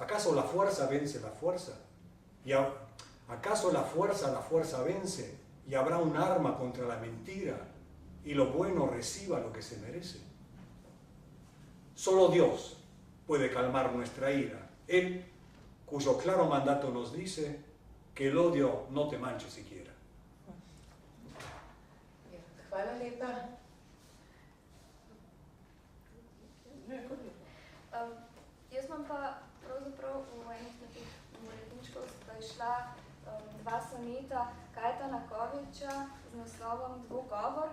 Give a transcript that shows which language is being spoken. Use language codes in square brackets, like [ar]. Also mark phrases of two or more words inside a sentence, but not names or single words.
[es] ¿Acaso la fuerza vence la fuerza? ¿Acaso la fuerza vence y habrá un arma contra la mentira y lo bueno reciba lo que se merece? Solo Dios puede calmar nuestra ira. Él, cuyo claro mandato nos dice que el odio no te manche siquiera. [sl] Hvala lepa. Jaz imam pa pravzaprav v enih teh uredničkov sta išla dva soneta Kajeta Nakoviča z naslovom Dvogovor.